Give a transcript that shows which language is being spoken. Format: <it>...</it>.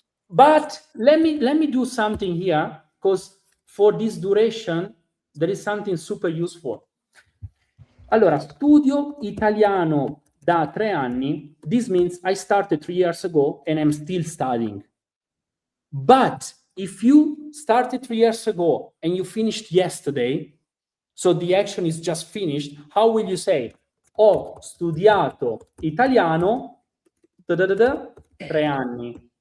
<en>But let me do something here, because for this duration there is something super useful.</en> <it>Allora, studio italiano da 3 anni.</it> <en>This means I started 3 years ago and I'm still studying. But if you started 3 years ago and you finished yesterday, so the action is just finished, how will you say?</en> <it>Ho studiato italiano 3 anni.</it>